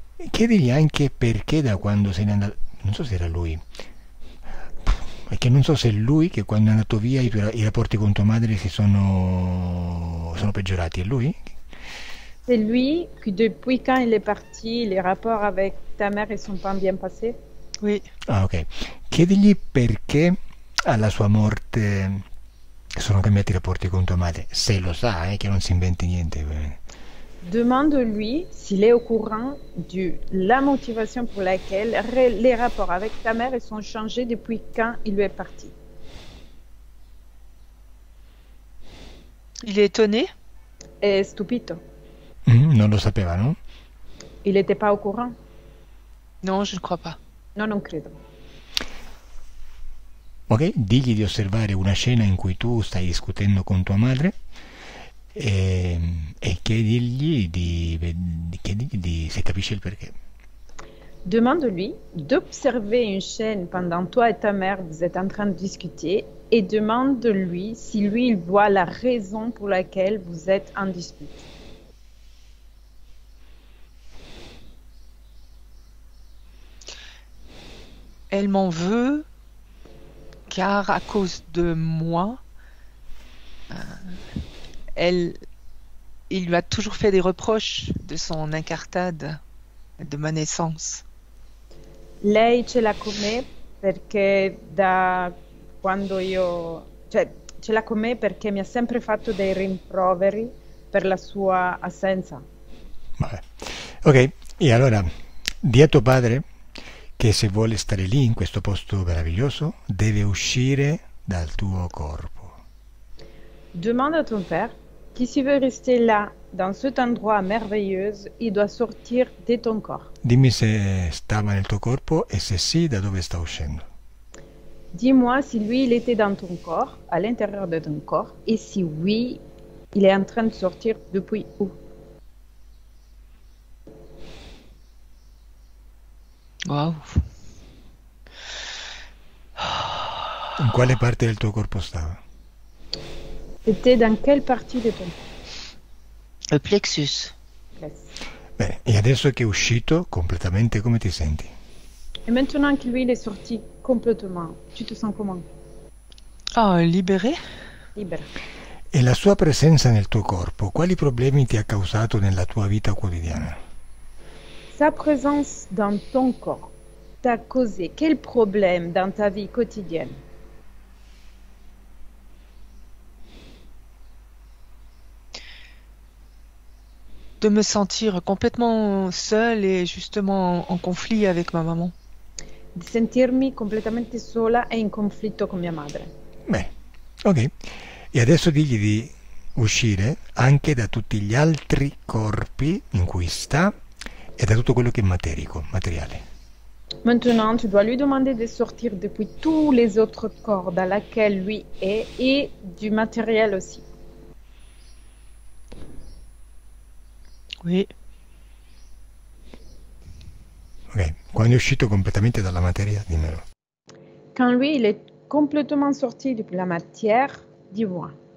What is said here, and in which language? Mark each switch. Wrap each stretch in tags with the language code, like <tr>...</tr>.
<it>Chiedigli anche perché da quando se n'è andato, non so se era lui, perché non so se è lui che quando è andato via i rapporti con tua madre sono peggiorati, è lui?</it> <fr>C'est lui qui, depuis quand il est parti, les rapports avec ta mère ne sont pas bien passés? Oui. Ah, ok.</fr> <it>Chiedigli perché alla sua morte sono cambiati i rapporti con tua madre, se lo sa, che non si inventi niente.</it> <fr>Demande-lui s'il est au courant de la motivation pour laquelle les rapports avec ta mère sont changés depuis quand il est parti. Il est étonné?</fr> <it>È stupito. Non lo sapeva, no?</it> <fr>Il n'était pas au courant? Non, je ne crois pas.</fr> <it>No, non credo. Ok, digli di osservare una scena in cui tu stai discutendo con tua madre e chiedigli se capisce il perché.</it> <fr>Demande-lui d'observer une chaîne pendant toi et ta mère, vous êtes en train de discuter, et demande-lui si lui, il voit la raison pour laquelle vous êtes en dispute. Elle m'en veut car à cause de moi, il lui a toujours fait des reproches de son incartade, de ma naissance.</fr> <it>Lei ce l'ha con me perché da quando ce l'ha con me perché mi ha sempre fatto dei rimproveri per la sua assenza. Vabbè. Ok, e allora di a tuo padre che se vuole stare lì in questo posto meraviglioso deve uscire dal tuo corpo.</it> <fr>Demande à ton père que s'il veut rester là, dans cet endroit merveilleux, il doit sortir de ton corps.</fr> <it>Dimmi se stava nel tuo corpo e se sì, da dove sta uscendo.</it> <fr>Dis-moi si lui, il était dans ton corps, à l'intérieur de ton corps, et si oui, il est en train de sortir depuis où? Wow.</fr> <it>In quale parte del tuo corpo stava?</it> <fr>C'était dans quelle partie de ton Le plexus. corps?</fr> <it>Bene, e adesso che è uscito completamente, come ti senti?</it> <fr>Et maintenant que lui, il est sorti complètement, tu te sens comment? Ah, libéré? Libère.</fr> <it>E la sua presenza nel tuo corpo, quali problemi ti ha causato nella tua vita quotidiana?</it> <fr>Sa présence dans ton corps t'a causé quel problème dans ta vie quotidienne? De me sentir complètement seule et justement en conflit avec ma maman.</fr> <it>Di sentirmi completamente sola e in conflitto con mia madre. Beh, ok. E adesso digli di uscire anche da tutti gli altri corpi in cui sta e da tutto quello che è materiale.</it> <fr>Maintenant, tu dois lui demander de sortir depuis tous les autres corps dans lesquels lui est et du matériel aussi. Oui.</fr> <it>Ok, quando è uscito completamente dalla materia, dimmelo.</it> <fr>Quand lui, il est complètement sorti de la matière, dis-moi.</fr>